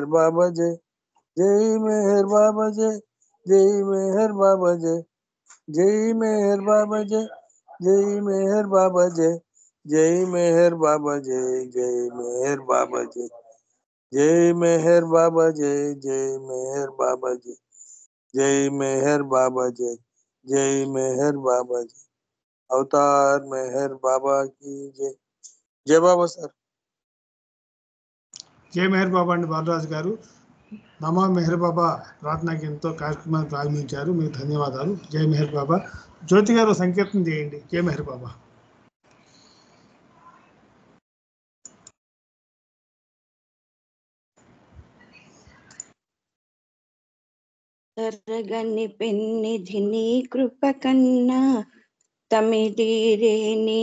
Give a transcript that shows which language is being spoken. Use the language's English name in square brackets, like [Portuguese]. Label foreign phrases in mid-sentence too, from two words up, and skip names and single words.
[Hindi] बाबा जय जय मेहर बाबा जय जय मेहर बाबा जय जय मेहर बाबा जय जय मेहर बाबा जय जय मेहर बाबा जय जय मेहर बाबा जय जय मेहर बाबा जय जय मेहर बाबा जय जय मेहर बाबा जय जय मेहर बाबा जय। अवतार मेहर बाबा की जय। जय बाबा सर। [Telugu] జై మెహర్ బాబా అండి బాలరాజు గారు. నమో మెహర్ బాబా ప్రార్థనా గీతంతో కార్యక్రమాన్ని ప్రారంభించారు. మీకు ధన్యవాదాలు. జై మెహర్ బాబా. జ్యోతి గారు సంకీర్తన చేయండి. జై మెహర్ బాబా. తరగని పెన్నిధి నీ కృప కన్నా తమిదీరే నీ